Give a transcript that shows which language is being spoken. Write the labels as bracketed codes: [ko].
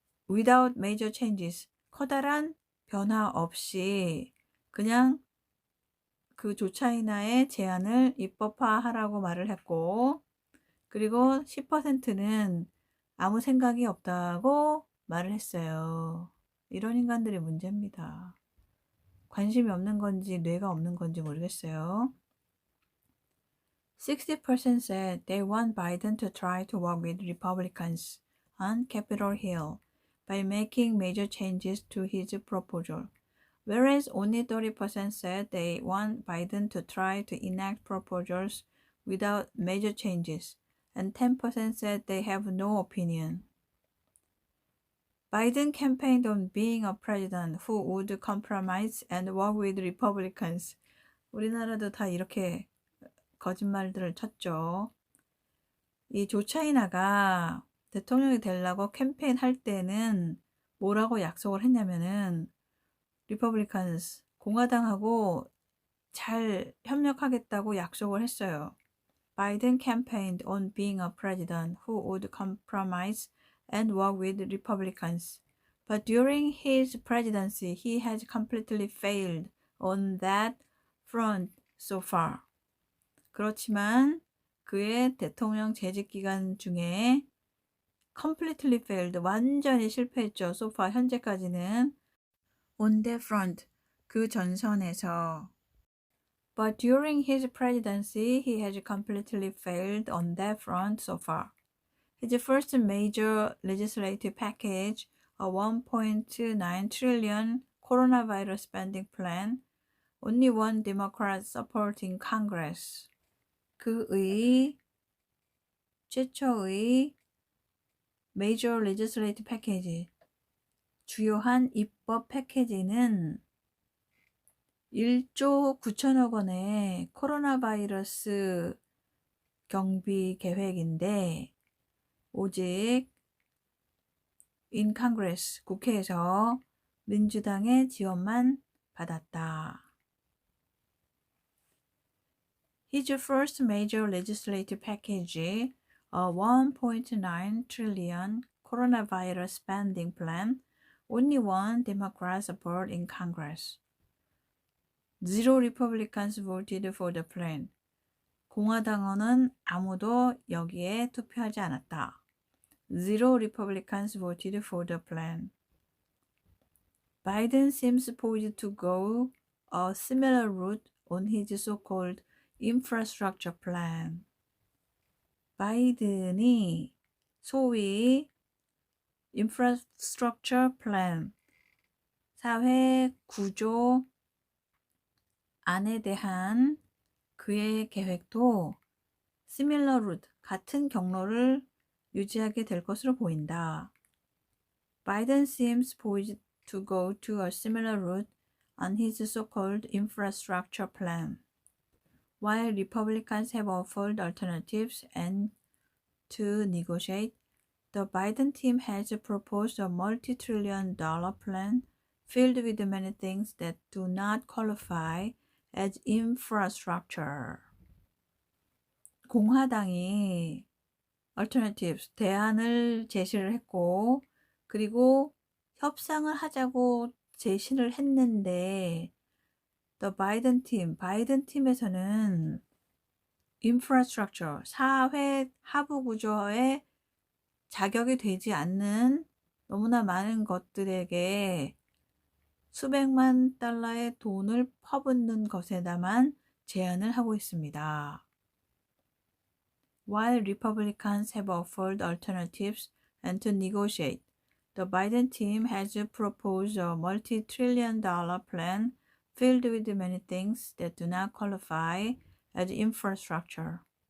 [en] without major changes [ko] 커다란 변화 없이 그냥 그 조 차이나의 제안을 입법화하라고 말을 했고 그리고 10%는 아무 생각이 없다고 말을 했어요. 이런 인간들이 문제입니다. 관심이 없는 건지 뇌가 없는 건지 모르겠어요. [en] 60% said they want Biden to try to work with Republicans on Capitol Hill by making major changes to his proposal, whereas only 30% said they want Biden to try to enact proposals without major changes, and 10% said they have no opinion. Biden campaigned on being a president who would compromise and work with Republicans. [ko] 우리나라도 다 이렇게 거짓말들을 쳤죠. 이 조 차이나가 대통령이 되려고 캠페인 할 때는 뭐라고 약속을 했냐면은 리퍼블리칸스 공화당하고 잘 협력하겠다고 약속을 했어요. [en] Biden campaigned on being a president who would compromise and work with Republicans. But during his presidency, he has completely failed on that front so far. [ko] 그렇지만 그의 대통령 재직 기간 중에 [en] completely failed, [ko] 완전히 실패했죠. [en] so far, [ko] 현재까지는. [en] on that front, [ko] 그 전선에서. [en] But during his presidency, he has completely failed on that front so far. His first major legislative package, a 1.9 trillion coronavirus spending plan, only one Democrat supporting Congress. [ko] 그의 최초의 [en] major legislative package, [ko] 주요한 입법 패키지는 1조 9천억 원의 코로나 바이러스 경비 계획인데 오직 [en] in Congress, [ko] 국회에서 민주당의 지원만 받았다. [en] His first major legislative package, a 1.9 trillion coronavirus spending plan, only one Democrat support in Congress. Zero Republicans voted for the plan. [ko] 공화당원은 아무도 여기에 투표하지 않았다. [en] Zero Republicans voted for the plan. Biden seems poised to go a similar route on his so-called infrastructure plan. [ko] 바이든이 소위 [en] infrastructure plan, [ko] 사회 구조 안에 대한 그의 계획도 [en] similar route, [ko] 같은 경로를 유지하게 될 것으로 보인다. [en] Biden seems poised to go to a similar route on his so-called infrastructure plan. While Republicans have offered alternatives and to negotiate, the Biden team has proposed a multi-trillion-dollar plan filled with many things that do not qualify as infrastructure. [ko] 공화당이 alternatives, 대안을 제시를 했고 그리고 협상을 하자고 제시를 했는데 [en] the Biden team, [ko] 바이든 팀에서는 infrastructure, 사회 하부 구조에 자격이 되지 않는 너무나 많은 것들에게 수백만 달러의 돈을 퍼붓는 것에다만 제한을 하고 있습니다. [en] While Republicans have offered alternatives and to negotiate, the Biden team has proposed a multi-trillion-dollar plan filled with many things that do not qualify as infrastructure.